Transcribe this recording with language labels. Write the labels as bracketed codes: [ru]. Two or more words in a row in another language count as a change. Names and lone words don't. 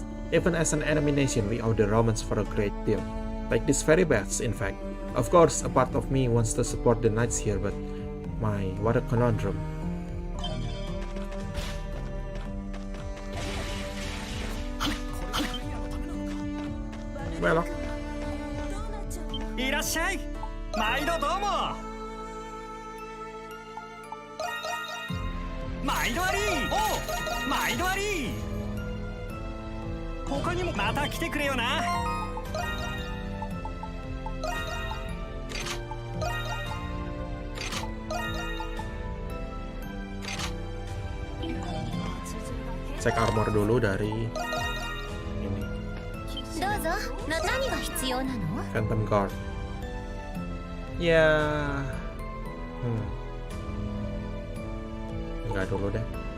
[en] Even as an enemy nation, we owe the Romans for a great deal. Like this very bad, in fact. Of course, a part of me wants to support the knights here, but what a conundrum. Well, [ja] いらっしゃい。毎度どうも。毎度あり。おう、毎度あり。他にもまた来てくれよな。 [id] cek armor dulu dari ini [ja] どうぞ。何が必要なの？ [id] Phantom Guard. Ya, enggak dulu deh.